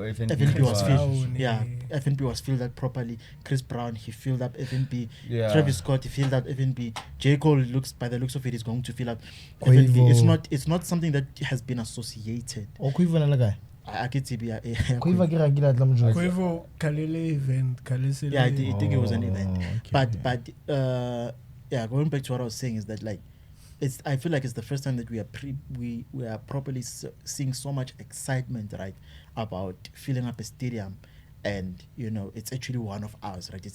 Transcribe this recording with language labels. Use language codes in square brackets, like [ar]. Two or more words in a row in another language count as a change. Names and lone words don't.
[en] FNB was Brown, filled. Yeah, eh. FNB was filled up properly. Chris Brown, he filled up FNB. Yeah. Travis Scott, he filled up FNB. J. Cole by the looks of it, is going to fill up Quavo. FNB. It's not something that has been associated. [st] O Quiver na guy. [en] I get to be [st] Quiver ke ra ke la tla mo jwetsa. [en] Quavo Kalele event. Kalele. yeah, I think it was an event. Oh, okay. But yeah, going back to what I was saying is that, like, I feel like it's the first time that we are properly seeing so much excitement, right, about filling up a stadium, and you know, it's actually one of ours, right?